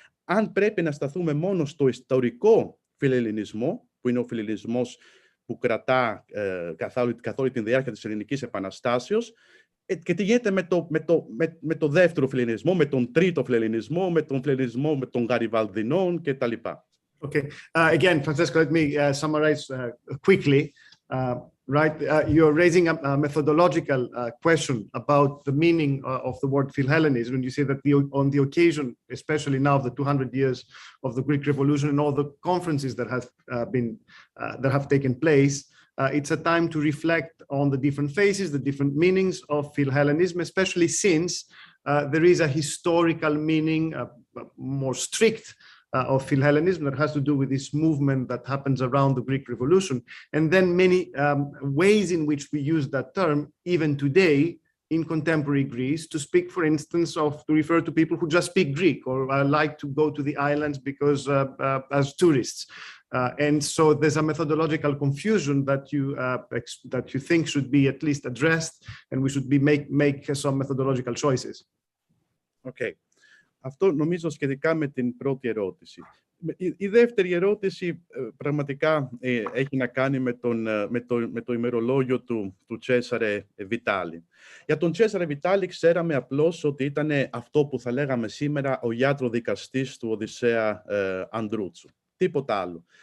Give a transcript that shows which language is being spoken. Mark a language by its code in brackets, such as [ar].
[el] Αν πρέπει να σταθούμε μόνο στο ιστορικό φιλελληνισμό, που είναι ο φιλελληνισμός που κρατά καθ' όλη την διάρκεια της Ελληνικής Επαναστάσεως, και τι γίνεται με το δεύτερο φιλελληνισμό, με τον τρίτο φιλελληνισμό, με τον φιλελληνισμό με τον Γαριβαλδινών κτλ. [en] Okay. Again, Francesco, let me summarize quickly. Right, you're raising a methodological question about the meaning of the word Philhellenism, and you say that on the occasion, especially now of the 200 years of the Greek Revolution and all the conferences that have taken place, it's a time to reflect on the different phases, the different meanings of Philhellenism, especially since there is a historical meaning, more strict of Philhellenism that has to do with this movement that happens around the Greek Revolution, and then many ways in which we use that term even today in contemporary Greece to speak, for instance, to refer to people who just speak Greek or like to go to the islands because as tourists. And so there's a methodological confusion that you think should be at least addressed, and we should make some methodological choices. Okay. [el] Αυτό νομίζω σχετικά με την πρώτη ερώτηση. Η δεύτερη ερώτηση πραγματικά έχει να κάνει με το ημερολόγιο του Τσέσαρε Βιτάλη. Για τον Τσέσαρε Βιτάλη ξέραμε απλώς ότι ήταν αυτό που θα λέγαμε σήμερα ο ιατροδικαστής του Οδυσσέα Ανδρούτσου. Τίποτα άλλο.